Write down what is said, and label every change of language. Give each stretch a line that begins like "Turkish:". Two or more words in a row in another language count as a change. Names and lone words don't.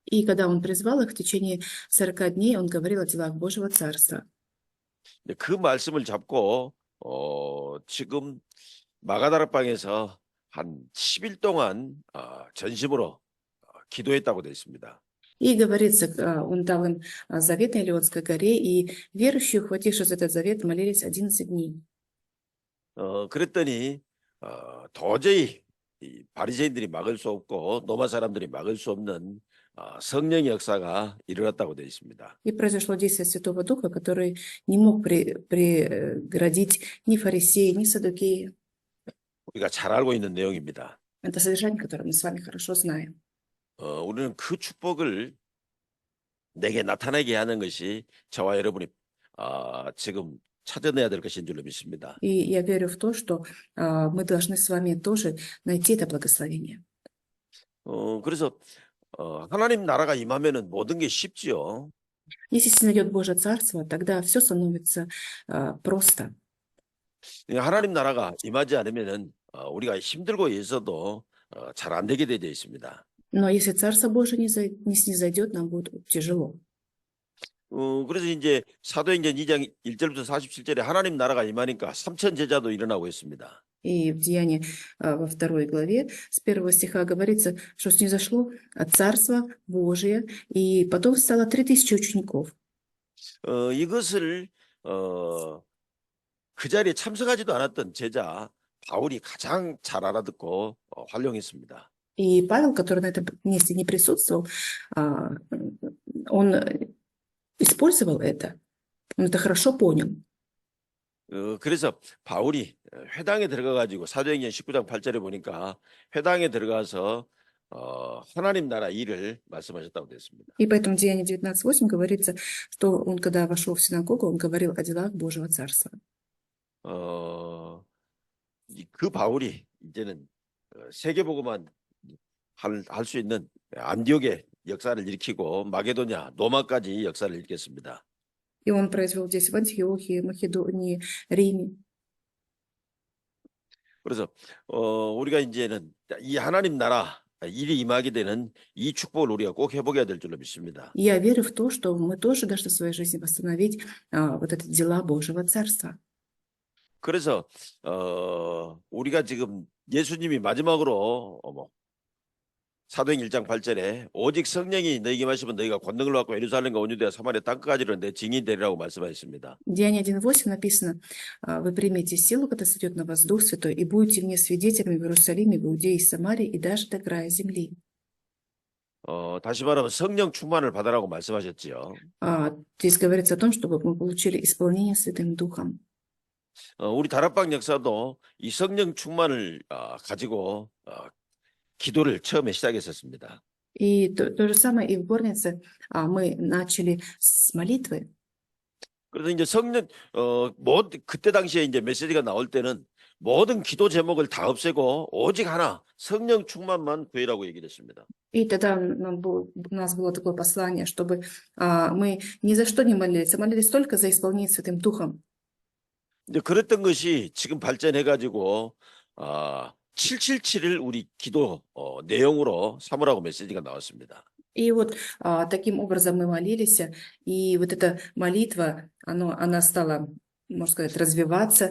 Russian: И когда Он призвал их в течение 40 дней, Он говорил о делах Божьего Царства.
Korean: 그 말씀을 잡고 지금 마가다락방에서 한 10일 동안 전심으로 기도했다고 되어 있습니다.
Russian: И говорится, Он дал им завет на Елеонской горе, и верующие, ухватившись за этот завет, молились 11 дней.
Korean: 그랬더니 도저히 이 바리새인들이 막을 수 없고 로마 사람들이 막을 수 없는 성령의 역사가 일어났다고 되어 있습니다.
Russian: И произошло действие Святого Духа, который не мог преградить ни фарисеи, ни саддукеи.
Korean: 우리가 잘 알고 있는 내용입니다.
Russian: Это содержание, которое мы с вами хорошо знаем.
Korean: 우리는 그 축복을 내게 나타나게 하는 것이 저와 여러분이 지금 찾아내야 될 것인 줄로 믿습니다.
Russian: И я верю в то, что мы должны с вами тоже найти это благословение.
Korean: 그래서 하나님 나라가 임하면은 모든 게 쉽지요.
Russian: Если снидет Божье Царство, тогда все становится просто.
Korean: 하나님 나라가 임하지 않으면은 우리가 힘들고 있어도 잘 안 되게 되어 있습니다.
Russian: Но если Царство Божие не снизойдет, нам будет тяжело.
Korean: 그래서 이제 사도행전 2장 1절부터 47절에 하나님 나라가 임하니까 3천 제자도 일어나고 있습니다.
Russian: И в Деянии во 2 главе с 1 стиха говорится, что снизошло Царство Божие, и потом стало 3000 учеников.
Korean: 이것을 그 자리에 참석하지도 않았던 제자 바울이 가장 잘 알아듣고 활용했습니다.
Russian: И Павел, который на этом месте не присутствовал, он использовал это, он это хорошо понял.
Korean: 그래서 바울이 회당에 들어가가지고 사도행전 19장 8절에 보니까 회당에 들어가서 하나님 나라 일을 말씀하셨다고 됐습니다.
Russian: И поэтому в Деянии 19:8 говорится, что он, когда вошел в синагогу, он говорил о делах Божьего Царства.
Korean: 그 바울이 이제는 세계복음만 할 수 있는 안디옥의 역사를 일으키고 마게도냐, 로마까지 역사를 일으켰습니다.
Russian: И он произвел здесь в Антиохии, Македонии, Риме.
Korean: 그래서 우리가 이제는 이 하나님 나라 일이 임하게 되는 이 축복을 우리가 꼭 회복해야 될 줄로 믿습니다.
Russian: И я верю в то, что мы тоже должны в своей жизни восстановить вот это дела Божьего Царства.
Korean: 그래서 우리가 지금 예수님이 마지막으로 사도행 1장 8절에 오직 성령이 너희에게 마시면 너희가 권능을 받고 예루살렘과 온 유대와 사마리아 땅끝까지는 내 증인이 되리라고 말씀하셨습니다.
Russian: Деяние 1:8 написано: «Вы примете силу, когда сойдет на вас Дух Святой, и будете мне свидетелями в Иерусалиме, в Иудее и Самарии, и даже до края земли».
Korean: 다시 말하면 성령 충만을 받으라고 말씀하셨지요.
Russian: Здесь говорится о том, чтобы мы получили исполнение Святым Духом.
Korean: 우리 다락방 역사도 이 성령 충만을 가지고 기도를 처음에 시작했었습니다.
Russian: И то же самое и в горнице мы начали с молитвы.
Korean: 그래서 이제 그때 당시에 이제 메시지가 나올 때는 모든 기도 제목을 다 없애고 오직 하나 성령 충만만 구해라고 얘기를 했습니다.
Russian: И тогда у нас было такое послание, чтобы мы ни за что не молились, а молились только за исполнение Святым Духом.
Korean: 이제 그랬던 것이 지금 발전해가지고 777을 우리 기도 내용으로 삼으라고 메시지가 나왔습니다.
Russian: И вот таким образом мы молились, и вот эта молитва, она стала, можно сказать, развиваться.